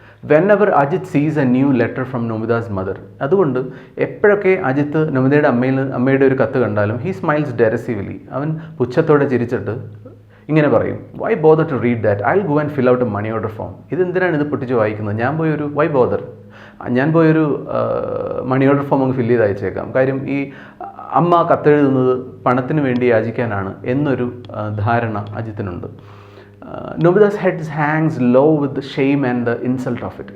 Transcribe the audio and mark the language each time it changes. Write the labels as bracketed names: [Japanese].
[English] Whenever Ajit sees a new letter from Nomida's mother, [Malayalam] അതുകൊണ്ട് എപ്പോഴൊക്കെ അജിത്ത് നമിതയുടെ അമ്മയുടെ ഒരു കത്ത് കണ്ടാലും [English] he smiles derisively, [Malayalam] അവൻ പുച്ഛത്തോടെ ചിരിച്ചിട്ട് ഇങ്ങനെ പറയും, [English] why bother to read that, I'll go and fill out a money order form. [Malayalam] ഇതെന്തിനാണ് ഇത് പൊട്ടിച്ച് വായിക്കുന്നത്, [English] why bother, [Malayalam] ഞാൻ പോയൊരു മണി ഓർഡർ ഫോം അങ്ങ് ഫില്ല് ചെയ്ത് അയച്ചേക്കാം. കാര്യം ഈ അമ്മ കത്തെഴുതുന്നത് പണത്തിന് വേണ്ടി യാചിക്കാനാണ് എന്നൊരു ധാരണ അജിത്തിനുണ്ട്. [English] Nomida's head hangs low with the shame and the insult of it.